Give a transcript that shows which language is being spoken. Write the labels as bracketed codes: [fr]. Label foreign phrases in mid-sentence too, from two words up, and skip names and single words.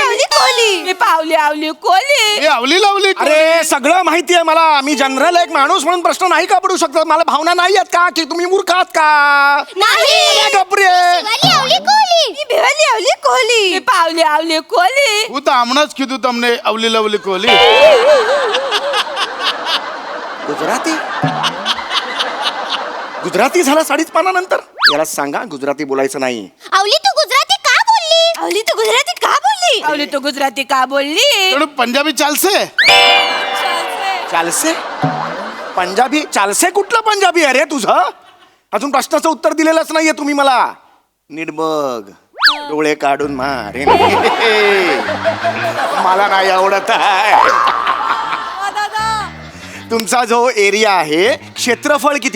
[mr] आवली कोली मी पावली आवली कोली मी अवली लावली कोली. अरे सगळं माहिती आहे मला. मी जनरल एक माणूस म्हणून प्रश्न नाही का पडू शकतो? मला भावना नाही आहेत का की तुम्ही मूर्ख आहात का? नाही गप्रे. शिवाली आवली कोली मी भिवाली आवली कोली मी पावली आवली कोली [gu] હું તો હમણાં જ કીધું તમને અવલી લવલી કોલી. [mr] गुजराती झाला 5.5 पानानंतर. याला सांगा गुजराती बोलायचं नाही. आवली तू गुजराती का बोलली आवली तू गुजराती का बोलली आवली तू गुजराती का बोलली [gu] થોડું પંજાબી ચાલશે? ચાલશે પંજાબી? [mr] चालसे कुठलं पंजाबी आहे रे तुझं? अजून प्रश्नाचं उत्तर दिलेलंच नाहीये तुम्ही मला. नीट बघ. डोळे काढून मारेन. मला नाही आवडत आहे. तुमचा जो एरिया आहे क्षेत्रफळ किती?